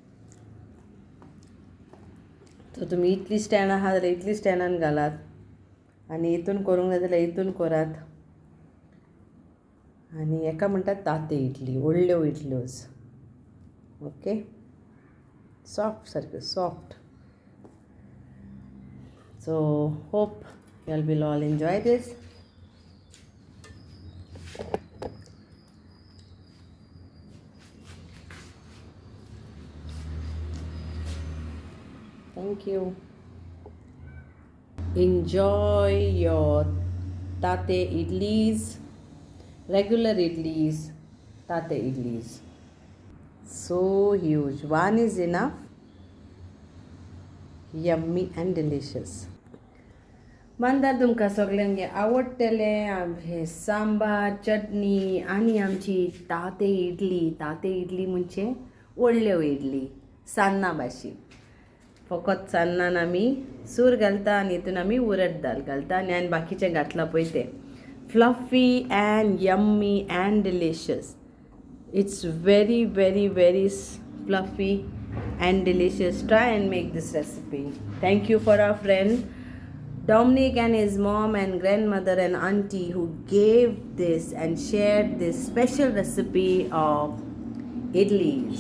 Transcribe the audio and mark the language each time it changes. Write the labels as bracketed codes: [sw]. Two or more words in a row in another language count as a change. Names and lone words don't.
[kok] तर तुम्ही इतली स्टँड आहात जाल्यार इतली स्टँडान घालात, आनी हितून करूंक जाय जाल्यार हितून करात. आनी हेका म्हणटात ताते इडली, व्हडल्यो इडल्योज. ओके, सॉफ्ट सारके सॉफ्ट. [en] So hope you will all enjoy this. Thank you. Enjoy your Thatte Idlis, regular Idlis, Thatte Idlis. So huge. One is enough. Yummy and delicious. [kok] मानदार तुमकां सगळ्यांगे आवडटलें हे सांबार चटणी आनी आमची ताते इडली म्हणजे व्हडल्यो इडली सान्नां भाशी. फकत सान्नान आमी सूर घालता आनी हितून आमी उरड दाल घालता आनी बाकीचें घातलां पळय तें [en] fluffy and yummy and delicious. It's very, very, very fluffy and delicious. Try and make this recipe. Thank you for our friend Dominic and his mom and grandmother and auntie who gave this and shared this special recipe of idlis.